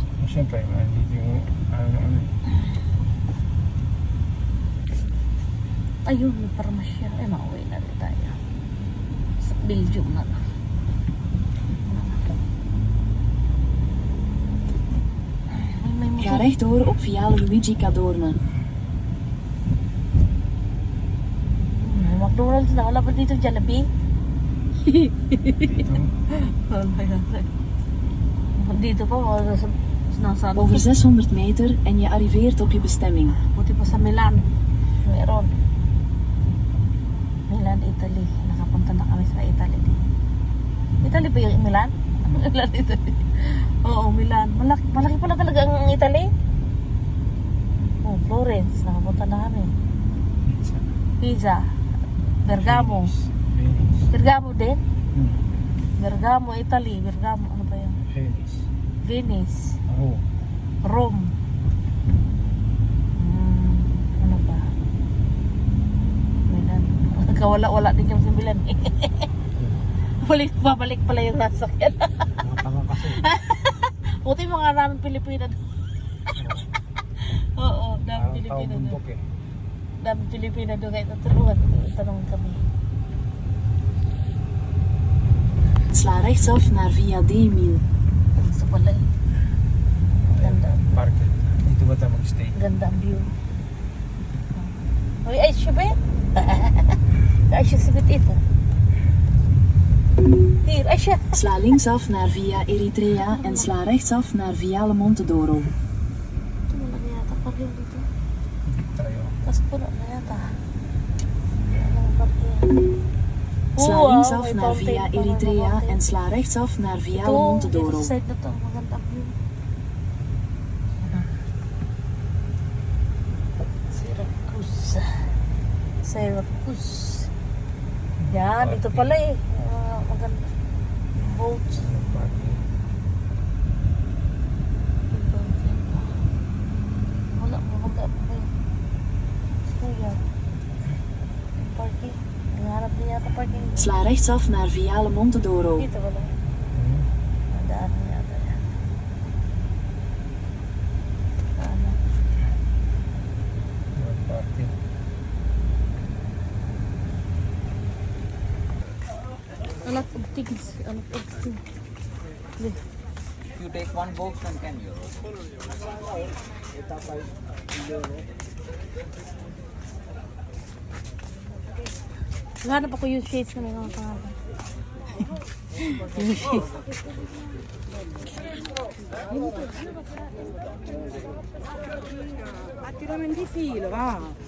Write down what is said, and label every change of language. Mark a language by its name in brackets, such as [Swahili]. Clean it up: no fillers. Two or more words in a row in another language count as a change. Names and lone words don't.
[Filipino] Siyempre, nandito yung ano eh. Ayun, may parmasya. Ay, mauwi na rin tayo. Sa Belgium na lang. May [Dutch] Ga rechtdoor op Viale Luigi Cadorna. [Filipino] McDonald's na. Wala pa dito Jollibee? Dito, Dito pa. Wala sa nasa ano. [Dutch] Over 600 meter en je arriveert op je bestemming. [Filipino] Buti pa sa Milan. Meron. Milan, Italy. Nakapunta na kami sa Italy. Italy ba yung Milan? Milan, Italy. Oo, Milan. Malaki pala talaga ang Italy. Oh, Florence. Nakapunta na kami. Pisa. Bergamo. Venice. Bergamo din? Hmm. Bergamo, Italy. Bergamo, ano ba yun? Venice. Venice. Oh. Rome. Ano pa? Milan. Kawala-wala din yung sa Milan eh. Babalik pala yung nasakyan. Mga tanga kasi. Buti mga raming Pilipino doon. Oo, daming Parang tao Pilipino doon. bundok eh. Daming Pilipino doon. Kahit naturuan, tanong kami. [Dutch] Sla rechtsaf naar Via D1000. [Filipino] Gusto pala eh. Ganda. Market. Dito ba tayo mag-stay? Ganda ang view. Uy, ay siya ba? Ay siya si Betita. Hier, ay siya. [Dutch] Sla linksaf naar Via Eritrea en sla rechtsaf naar Viale Montedoro. [Filipino] Ito mo lang yata parking dito. Dito tayo. Tapos puno na yata. Ano ang parking? [Dutch] Sla [Filipino] Wow, [Dutch] linksaf [Filipino] may [Dutch] naar [Filipino] fountain [Dutch] Via [Filipino] pa, may [Dutch] Eritrea [Filipino] fountain. [Dutch] en sla rechtsaf naar Viale [Filipino] Ito, [Dutch] Montedoro. [Filipino] dito sa side na to, maganda view. Syracuse. Yan, ito pala eh. Maganda. Boats. Wala, maganda pa kayo. Kuya. Parking. Nangarap din yata parking. [Dutch] Sla rechtsaf naar Viale Montedoro. [Filipino] Dito wala. Nadaan yata yan. Ano? Parking. [English] A lot of things. A lot of things. You take one box and 10 euros. [Filipino] Hanap ako yung shades na may mga pangalan. Yung shades. [Italian] Attirami di filo, va.